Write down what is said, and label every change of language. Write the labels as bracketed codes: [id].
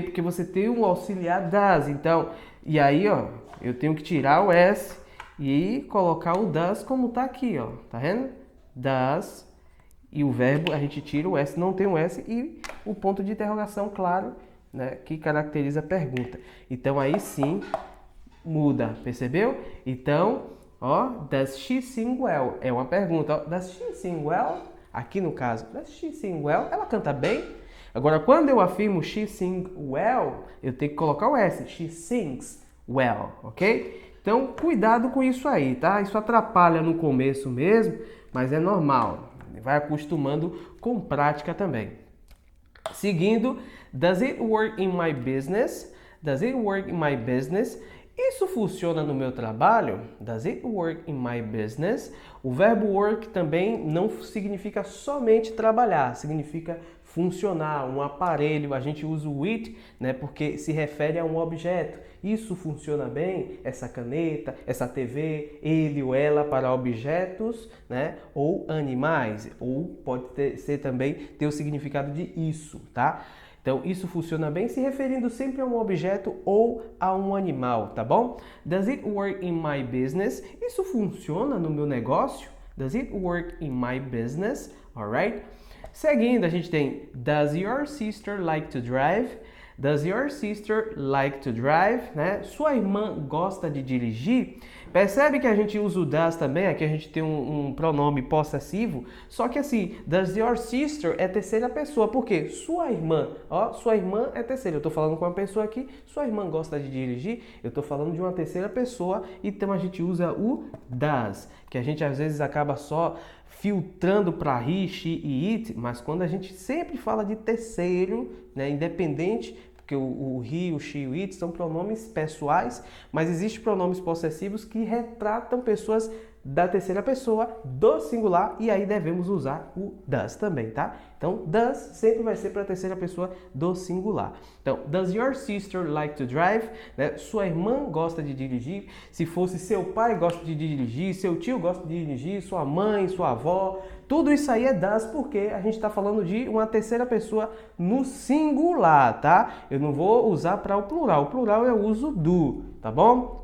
[pt] Porque você tem um auxiliar does. Então, e aí, ó, eu tenho que tirar o S e colocar o does como tá aqui, ó. Tá vendo? Does. E o verbo, a gente tira o S, não tem o S, e o ponto de interrogação, claro, né, que caracteriza a pergunta. Então, aí sim, muda, percebeu? Então, ó, [en] does she sing well? [pt] É uma pergunta, ó. [en] Does she sing well? Aqui no caso, does she sing well? [pt] Ela canta bem? Agora, quando eu afirmo [en] she sing well, [pt] eu tenho que colocar o S. [en] She sings [pt] well, ok? Então, cuidado com isso aí, tá? Isso atrapalha no começo mesmo, mas é normal. Vai acostumando com prática também. [en] Seguindo, does it work in my business? Does it work in my business? [pt] Isso funciona no meu trabalho? [en] Does it work in my business? [pt] O verbo work também não significa somente trabalhar, significa funcionar, um aparelho. A gente usa o it, né, porque se refere a um objeto. Isso funciona bem? Essa caneta, essa TV, ele ou ela para objetos, né, ou animais. Ou pode ser também ter o significado de isso, tá? Então, isso funciona bem se referindo sempre a um objeto ou a um animal, tá bom? [en] Does it work in my business? [pt] Isso funciona no meu negócio? [en] Does it work in my business? Alright? [pt] Seguindo, a gente tem [en] does your sister like to drive? Does your sister like to drive? [pt] Né? Sua irmã gosta de dirigir? Percebe que a gente usa o does também, aqui a gente tem um pronome possessivo, só que assim, [en] does your sister [pt] é terceira pessoa, por quê? Sua irmã, ó, sua irmã é terceira, eu estou falando com uma pessoa aqui, sua irmã gosta de dirigir, eu estou falando de uma terceira pessoa, então a gente usa o does, que a gente às vezes acaba só filtrando para he, she e it, mas quando a gente sempre fala de terceiro, né, independente, porque o he, o she e o it são pronomes pessoais, mas existem pronomes possessivos que retratam pessoas da terceira pessoa do singular e aí devemos usar o does também, tá? Então, does sempre vai ser para a terceira pessoa do singular. [en] Então, does your sister like to drive? [pt] Né? Sua irmã gosta de dirigir. Se fosse seu pai gosta de dirigir, seu tio gosta de dirigir, sua mãe, sua avó, tudo isso aí é does porque a gente está falando de uma terceira pessoa no singular, tá? Eu não vou usar para o plural. O plural eu uso do, tá bom?